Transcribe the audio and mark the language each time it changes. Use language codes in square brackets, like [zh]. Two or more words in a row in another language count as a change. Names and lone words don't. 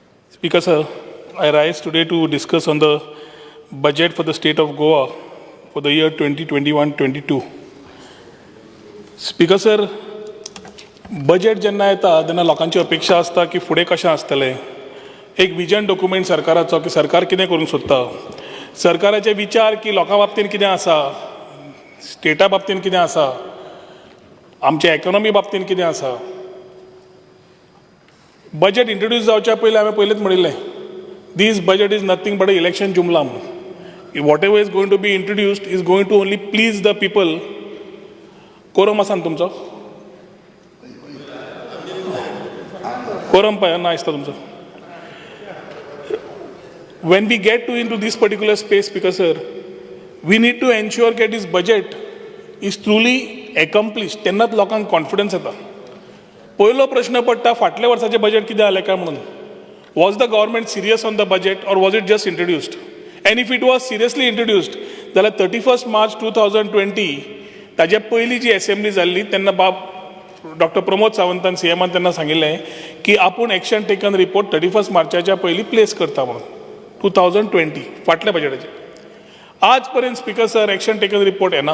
[en] Speaker sir, I rise today to discuss on the budget for the state of Goa for the year 2021-22. Speaker sir, [kok] budget जेन्ना येता तेन्ना लोकांची अपेक्षा आसता की फुडें कशें आसतलें. एक [en] vision document [kok] सरकाराचो की सरकार कितें करूंक सोदता. सरकाराचे विचार की लोकां बाबतींत कितें आसा, स्टेटा बाबतींत कितें आसा, आमच्या इकॉनॉमी बाबतींत कितें आसा. बजेट इंट्रोड्यूस जावच्या पयलीं हांवें पयलींच म्हणिल्लें, [en] this budget is nothing but a election [kok] जुमला म्हणून. [en] whatever is going to be introduced is going to only please the people. [kok] कोरम आसा न्ही तुमचो? कोरम पळय ना दिसता तुमचो. [en] When we get into this particular space, because sir, we need to ensure that this budget is truly accomplished. [kok] तेन्नाच लोकांक कॉन्फिडन्स येता. पयलो प्रश्न पडटा फाटल्या वर्साचें बजेट कितें जालें काय म्हणून. [en] was the government serious on the budget or was it just introduced? and if it was seriously introduced [kok] जाल्यार 31 मार्च 2020 ताजे पयलीं जी असेंब्ली जाल्ली तेन्ना डॉक्टर प्रमोद सावंतान सीएमान तेन्ना सांगिल्लें की आपूण [en] action taken report [kok] 31 मार्चाच्या पयलीं प्लेस करता म्हणून 2020 फाटल्या बजेटाचेर. आज पर्यंत [en] speaker sir action taken report [kok] येना.